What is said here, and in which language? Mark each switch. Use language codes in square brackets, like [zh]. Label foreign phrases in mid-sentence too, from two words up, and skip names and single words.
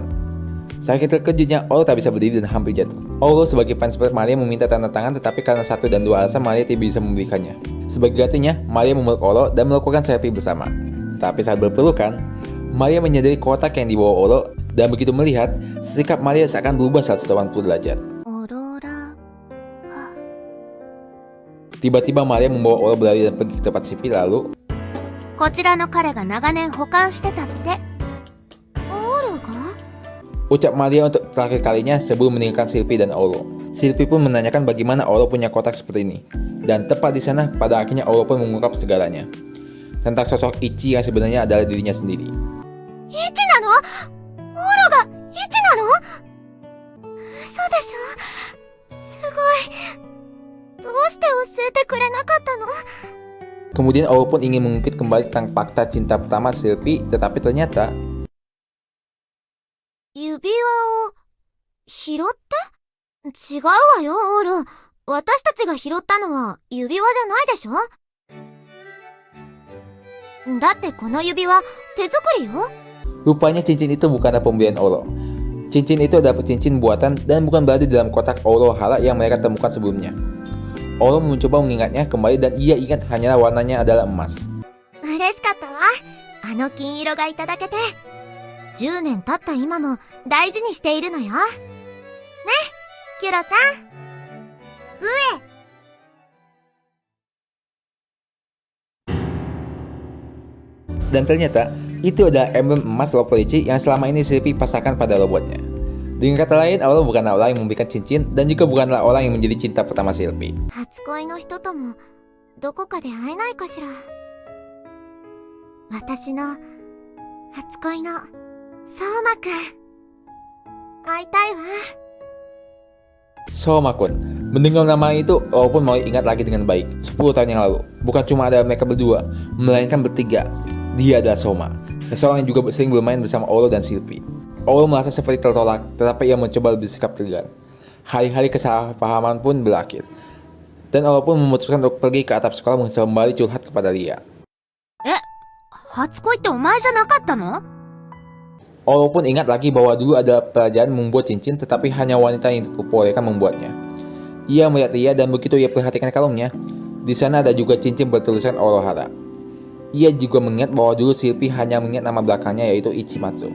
[id] Saking terkejutnya, Olo tak bisa berdiri dan hampir jatuh. Olo sebagai fans berat Maria meminta tanda tangan, tetapi karena 1 dan 2 alasan Maria tidak bisa memberikannya. Sebagai gantinya, Maria memeluk Olo dan melakukan selfie bersama. Tapi saat berpelukan, Maria menyadari kotak yang dibawa Olo, dan begitu melihat, sikap Maria seakan berubah 180 derajat. [ja] オローラ [id] Tiba-tiba Maria membawa Olo berlari dan pergi ke tempat Silpy lalu, [ja] こちらの彼が長年保管してたって。オールが [id] ucap Maria untuk terakhir kalinya sebelum meninggalkan Silpy dan Olo. Silpy pun menanyakan bagaimana Olo punya kotak seperti ini. Dan tepat di sana, pada akhirnya Olo pun mengungkap segalanya. Tentang sosok Ichi yang sebenarnya adalah dirinya sendiri. [ja] イチなの？オロがイチなの？嘘でしょ？すごい。どうして教えてくれなかったの？ [id] Kemudian Olo pun ingin mengungkit kembali tentang fakta cinta pertama Silpy, tetapi ternyata [ja] 指輪を拾って？違うわよ、オール。私たちが拾ったのは指輪じゃないでしょ？だってこの指輪手作りよ。 [id] rupanya cincin itu bukanlah pemberian Olo. Cincin itu adalah cincin buatan dan bukan berada di dalam kotak Olo Hara yang mereka temukan sebelumnya. Olo mencoba mengingatnya kembali dan ia ingat hanyalah warnanya adalah emas. [ja] 嬉しかったわ。あの金色がいただけて。10年経った今も大事にしているのよ。ね、キュロちゃん。 [id] Dan ternyata, itu adalah emblem emas Love Lychee yang selama ini Silpy pasangkan pada robotnya. Dengan kata lain, Olo bukanlah orang yang memberikan cincin dan juga bukanlah orang yang menjadi cinta pertama Silpy. [ja] 初恋の人ともどこかで会えないかしら。私の初恋の相馬くん。会いたいわ。 Somakun. [id] Mendengar nama itu, Olo pun mulai ingat lagi dengan baik. 10 tahun yang lalu, bukan cuma ada mereka berdua, melainkan bertiga. Dia adalah Soma, seseorang yang juga sering bermain bersama Olo dan Silpy. Olo merasa seperti tertolak, tetapi ia mencoba bersikap tegar. Hari-hari kesalahpahaman pun berakhir. Dan Olo pun memutuskan untuk pergi ke atap sekolah untuk kembali curhat kepada Lia. [ja] 初恋ってお前じゃなかったの？ [id] Olo pun ingat lagi bahwa dulu ada pelajaran membuat cincin, tetapi hanya wanita yang diperbolehkan membuatnya. Ia melihat Lia dan begitu ia perhatikan kalungnya, di sana ada juga cincin bertuliskan Olo Hara. Ia juga mengingat bahwa dulu Silpy hanya mengingat nama belakangnya yaitu Ichimatsu.